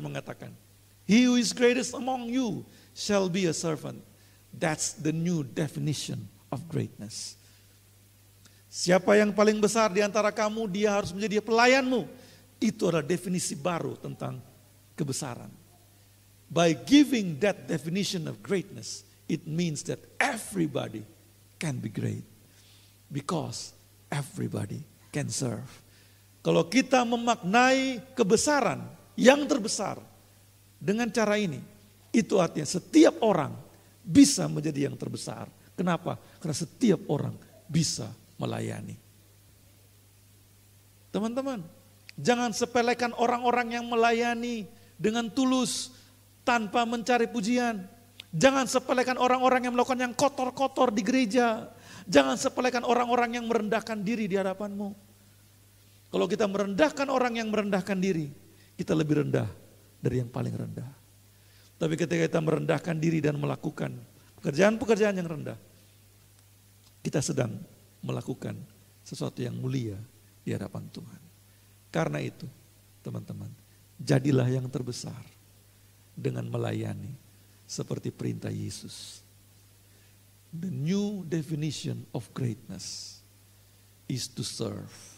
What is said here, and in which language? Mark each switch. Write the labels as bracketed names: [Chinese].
[Indonesian] mengatakan, [English] "He who is greatest among you shall be a servant." That's the new definition of greatness. [Indonesian] Siapa yang paling besar di antara kamu, dia harus menjadi pelayanmu. Itu adalah definisi baru tentang kebesaran. [English] By giving that definition of greatness, it means that everybody can be great. Because everybody can serve. [Indonesian] Kalau kita memaknai kebesaran yang terbesar dengan cara ini, itu artinya setiap orang bisa menjadi yang terbesar. Kenapa? Karena setiap orang bisa melayani. Teman-teman, jangan sepelekan orang-orang yang melayani dengan tulus tanpa mencari pujian. Jangan sepelekan orang-orang yang melakukan yang kotor-kotor di gereja. Jangan sepelekan orang-orang yang merendahkan diri di hadapanmu. Kalau kita merendahkan orang yang merendahkan diri, kita lebih rendah dari yang paling rendah. Tapi ketika kita merendahkan diri dan melakukan pekerjaan-pekerjaan yang rendah, kita sedang melakukan sesuatu yang mulia di hadapan Tuhan. Karena itu, teman-teman, jadilah yang terbesar dengan melayani seperti perintah Yesus. [English] The new definition of greatness is to serve.